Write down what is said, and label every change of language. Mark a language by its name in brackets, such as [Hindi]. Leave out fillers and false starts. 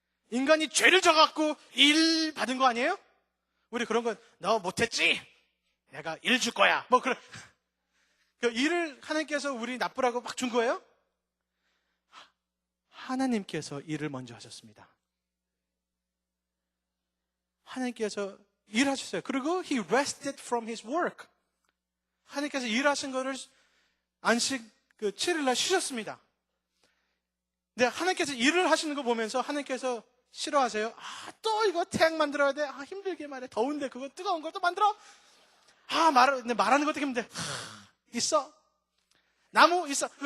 [Korean] 인간이 죄를 져갖고 일 받은 거 아니에요? 우리 그런 건 너 못했지? 내가 일 줄 거야. 뭐 그런. 그 일을 하나님께서 우리 나쁘라고 막 준 거예요? 하나님께서 일을 먼저 하셨습니다. 하나님께서 일하셨어요. [English] 그리고 He rested from His work. [Korean] 하나님께서 일하신 거를 안식 7일날 쉬셨습니다. 근데 하나님께서 일을 하시는 거 보면서 하나님께서 싫어하세요? 또 이거 태양 만들어야 돼? 힘들게 말해. 더운데 그거 뜨거운 걸 또 만들어? 말하는 것도 힘든데. 있어. 나무 있어.